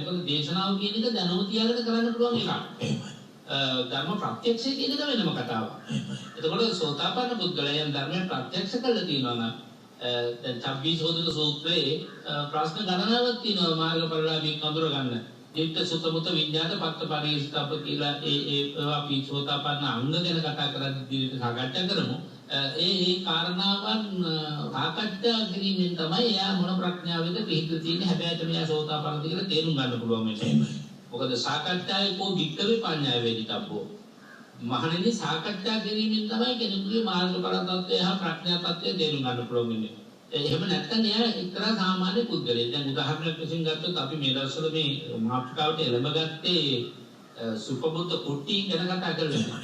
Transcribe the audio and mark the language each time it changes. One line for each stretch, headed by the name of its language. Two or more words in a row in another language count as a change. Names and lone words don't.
Sinhala: මොකද දේශනාව කියන එක දැනුම තියාගෙන කරන්න පුළුවන් එකක්. ධර්ම ප්‍රත්‍යක්ෂය කියන එක වෙනම කතාවක්. එතකොට සෝතාපන්න පුද්ගලයන් ධර්මයෙන් ප්‍රත්‍යක්ෂ කළා කියනවා නම් දැන් 26 සෝදක සූත්‍රයේ ප්‍රශ්න ගණනාවක් තියෙනවා මාර්ගඵලලාභී කඳුර ගන්න.
Pali: දිට්ඨ සුත මුත විඤ්ඤාත පත්ත පරිස්තබ්බ
Sinhala: කියලා ඒවා අපි සෝතාපන්න අංග ගැන කතා කරද්දී සාකච්ඡා කරමු. ඒ කාරණාවන් සාකච්ඡා කිරීමෙන් තමයි එයා මොන ප්‍රඥාවෙද පිහිටලා තියෙන්නේ. හැබැයි මෙයා සෝතාපන්නද කියලා තේරුම් ගන්න පුළුවන් වෙන්නේ.
Pali: මොකද සාකච්ඡාවේ කෝ වික්කවේ පඤ්ඤාය වේදිතබ්බෝ.
Sinhala: මහණෙනි සාකච්ඡා කිරීමෙන් තමයි කෙනෙකුගේ මාර්ගඵල තත්ත්වය හා ප්‍රඥා තත්ත්වය තේරුම් ගන්න පුළුවන් වෙන්නේ. එහෙම නැත්නම් එයා එක්තරා සාමාන්‍ය පුද්ගලයෙක්. දැන් උදාහරණයක් වශයෙන් ගත්තොත් අපි මේ දවස්වල මේ මාතෘකාවට එළඹ ගත්තේ සුපබුද්ධ කුට්ටි ගැන කතා කරලා.